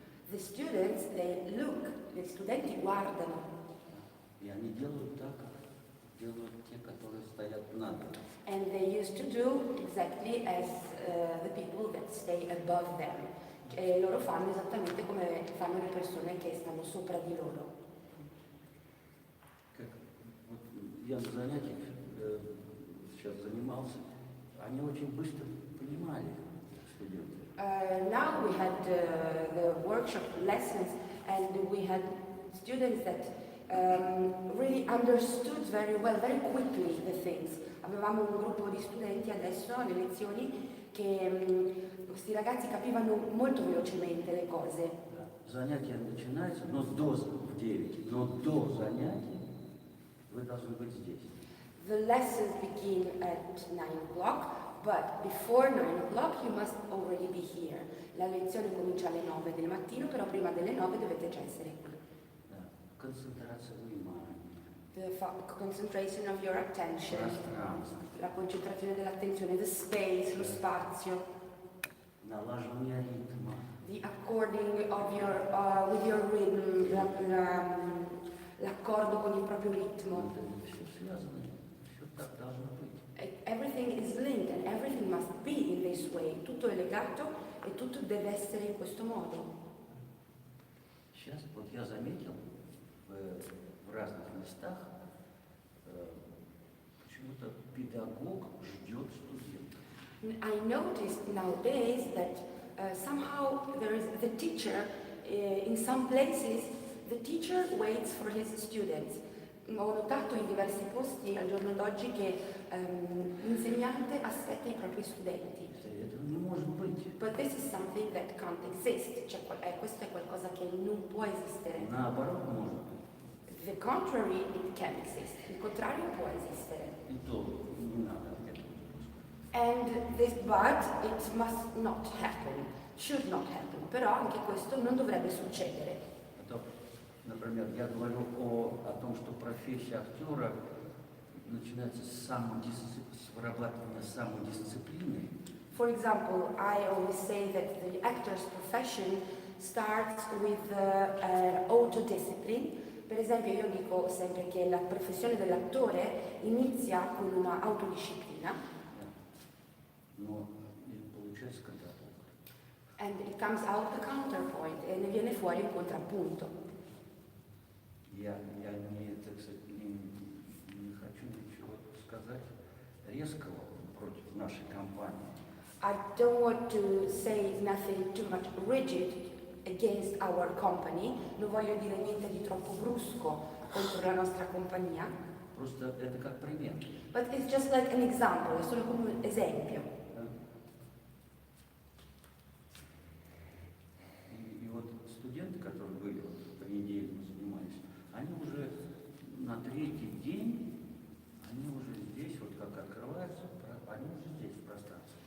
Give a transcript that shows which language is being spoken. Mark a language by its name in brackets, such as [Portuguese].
[English] The students, they look, [Italian] gli studenti guardano, [Russian] и они делают так, как делают те, которые стоят над. [English] and they used to do exactly as the people that stay above them. [Italian] E loro fanno esattamente come fanno le persone che stanno sopra di loro. [Russian] Как, вот я на занятиях сейчас занимался, они очень быстро понимали, студенты. [English] Now we had the workshop lessons, and we had students that really understood very well, very quickly the things. [Italian] Avevamo un gruppo di studenti adesso alle lezioni che questi ragazzi capivano molto velocemente le cose. [Russian] Занятие начинается, но до в 9, но до занятий вы должны быть здесь. [English] The lessons begin at 9 o'clock, but before 9 o'clock you must already be here. [Italian] La lezione comincia alle 9 del mattino, però prima delle 9 dovete già essere qui. [Russian] Да. Концентрация внимания, [English] The concentration of your attention, [Russian] пространство, [Italian] la concentrazione dell'attenzione, [English] the space, [Italian] lo spazio, [Russian] налаживание ритма. [English] the according of your, with your rhythm, [Italian] l'accordo con il proprio ritmo. [Russian] Это все связано, все так должно быть. [English] Everything is linked and everything must be in this way. [Italian] Tutto è legato e tutto deve essere in questo modo. [Russian] Сейчас вот я заметил в разных местах, почему-то педагог ждет студента. [English] I noticed nowadays that somehow there is the teacher, in some places, the teacher waits for his students. [Italian] Ho notato in diversi posti al giorno d'oggi che l'insegnante aspetta i propri studenti. [Russian] Это не может быть. [English] But this is something that can't exist. [Italian] Cioè, questo è qualcosa che non può esistere. [Russian] Наоборот, может быть. [English] The contrary, it can exist. [Italian] Il contrario può esistere. [Russian] И то не надо этого. [English] And this, but it must not happen, should not happen. [Italian] Però anche questo non dovrebbe succedere. [Russian] А то, например, я говорю о том, что профессия актера начинается с вырабатывания самодисциплины. [English] For example, I always say that the actor's profession starts with autodiscipline. [Italian] Per esempio, io dico sempre che la professione dell'attore inizia con una autodisciplina. [Russian] Но получается контрапункт. [English] And it comes out the counterpoint, [Italian] e ne viene fuori un contrappunto. [Russian] Я не, так сказать, не хочу ничего сказать резкого против нашей компании. [English] I don't want to say nothing too much rigid against our company, [Italian] non voglio dire niente di troppo brusco contro la nostra compagnia, [Russian] Просто это как пример. [English] but it's just like an example, [Italian] è solo come un esempio. [Russian] Да? И вот студенты, которые были вот, в понедельник занимались, они уже на третий день, они уже здесь, вот как открываются, они уже здесь в пространстве.